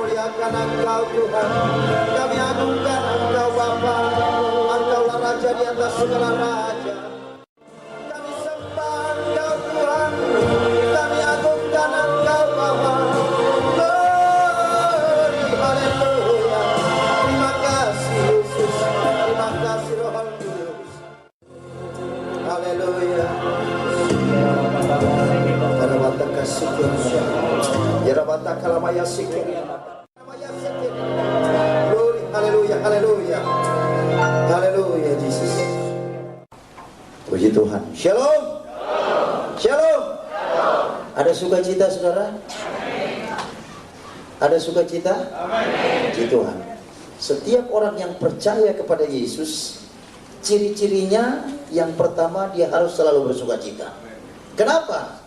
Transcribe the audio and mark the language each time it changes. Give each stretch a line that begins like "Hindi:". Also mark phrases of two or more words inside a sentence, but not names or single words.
Indonesian: muliakan Engkau Tuhan, kami agungkan Engkau Bapa. Engkaulah Raja di atas segala raja. Kami sembah Engkau Tuhan, kami agungkan Engkau Bapa. Glory, haleluya. Terima kasih Yesus, terima kasih Roh Kudus. Haleluya. Karabata kasih Yarabata kalamaya sikir. Glory, haleluya, haleluya. Haleluya, Jesus. Puji Tuhan. Shalom. Shalom. Ada sukacita saudara? Ada sukacita? Puji Tuhan. Setiap orang yang percaya kepada Yesus, ciri-cirinya yang pertama dia harus selalu bersukacita. Kenapa?